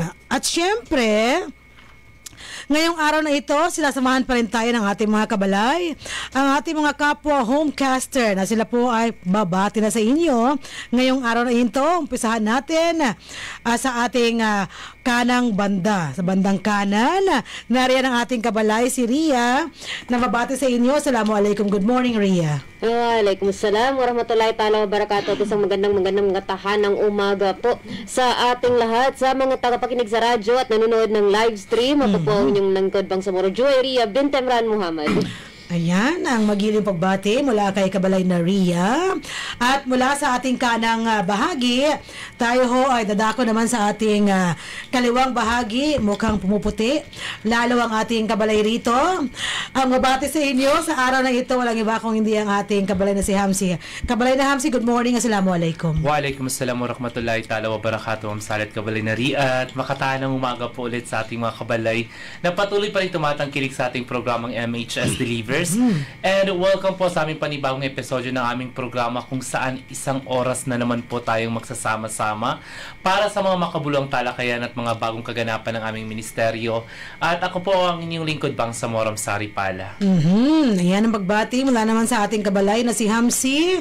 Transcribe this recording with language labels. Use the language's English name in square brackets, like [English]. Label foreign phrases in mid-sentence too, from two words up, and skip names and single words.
[Filipino] At syempre, ngayong araw na ito, sinasamahan pa rin tayo ng ating mga kabalay, ang ating mga kapwa homecaster na sila po ay babati na sa inyo. Ngayong araw na ito, umpisahan natin sa ating kanang banda. Sa bandang kanan, nariyan ang ating kabalay, si Ria, na babati sa inyo. [English] Assalamualaikum. Good morning, Ria. [Arabic] وعليكم السلام ورحمة الله تعالى وبركاته. [Filipino] Isang magandang tahanang umaga po sa ating lahat, sa mga tagapakinig sa radyo at nanonood ng live stream. Ako po yung nangkod Bangsamoro, Juwayriya bin Emran Muhammad. Ayan, ang magiling pagbati mula kay Kabalay na Ria. At mula sa ating kanang bahagi, tayo ho ay dadako naman sa ating kaliwang bahagi, mukhang pumuputi. Lalo ang ating kabalay rito. Ang mabati sa inyo sa araw na ito, walang iba kung hindi ang ating kabalay na si Hamsi. Kabalay na Hamsi, [English] good morning, [Arabic] السلام عليكم. وعليكم السلام ورحمة الله تعالى وبركاته. [Filipino] Salat Kabalay na Ria at makatahanang umaga po ulit sa ating mga kabalay na patuloy pa rin tumatangkilik sa ating programang MHS Delivers. [English] And welcome [Filipino] po sa aming panibagong episodyo ng aming programa kung saan isang oras na naman po tayong magsasama-sama para sa mga makabuluhang talakayan at mga bagong kaganapan ng aming ministeryo. At ako po ang inyong lingkod, Bangsamoro Hamsari Pala. Ayan ang pagbati mula naman sa ating kabalay na si Hamsi.